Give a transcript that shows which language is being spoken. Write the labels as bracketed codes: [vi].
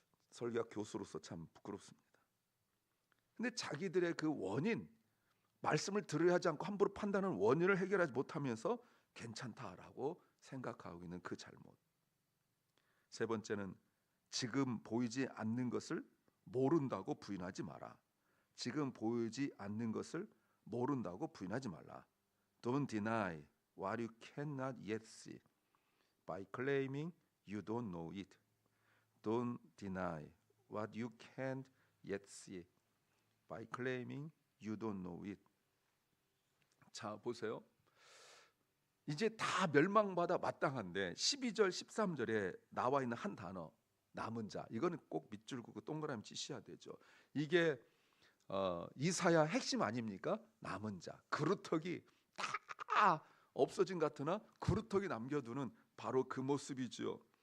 [ko] 설교학 교수로서 참 부끄럽습니다. 근데 자기들의 그 원인, 말씀을 들어야 하지 않고 함부로 판단하는 원인을 해결하지 못하면서 괜찮다라고 생각하고 있는 그 잘못. 세 번째는 지금 보이지 않는 것을 모른다고 부인하지 마라. 지금 보이지 않는 것을 모른다고 부인하지 말라. [en] Don't deny what you cannot yet see by claiming you don't know it. Don't deny what you can't yet see by claiming you don't know it. [ko] 자, 보세요. 이제 다 멸망받아 마땅한데 12절 13절에 나와 있는 한 단어 남은 자, 이거는 꼭 밑줄 긋고 동그라미 치셔야 되죠. 이게 이사야 핵심 아닙니까? 남은 자, 그루터기 다 없어진 같으나 그루터기 남겨두는 바로 그 모습이죠.